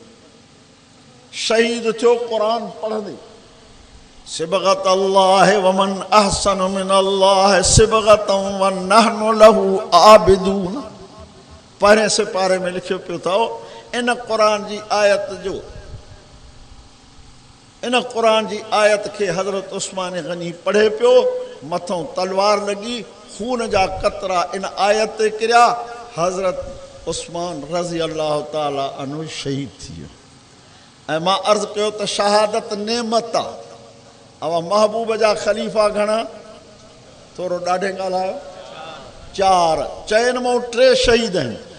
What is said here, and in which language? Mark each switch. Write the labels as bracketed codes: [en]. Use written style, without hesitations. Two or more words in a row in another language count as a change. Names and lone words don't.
[sd] शहीद थियो क़ुर पढ़ंदे [ar] صبغة الله ومن أحسن من الله صبغة ونحن له عابدون [sd] पहिरें सिपारे में लिखियो पियो अथव इन क़ुर जी आयत खे हज़रत उस्मान गनी पढ़े पियो मथों तलवार लॻी खून जा कतरा इन आयत ते किरिया हज़रत उस्मान [ar] رضي الله تعالى عنه [sd] शहीद थी वियो ऐं मां अर्ज़ु कयो त शहादत नेमत आहे अवा महबूब जा ख़लीफ़ा घणा थोरो ॾाढे ॻाल्हायो 4 चइनि मां 3 शहीद आहिनि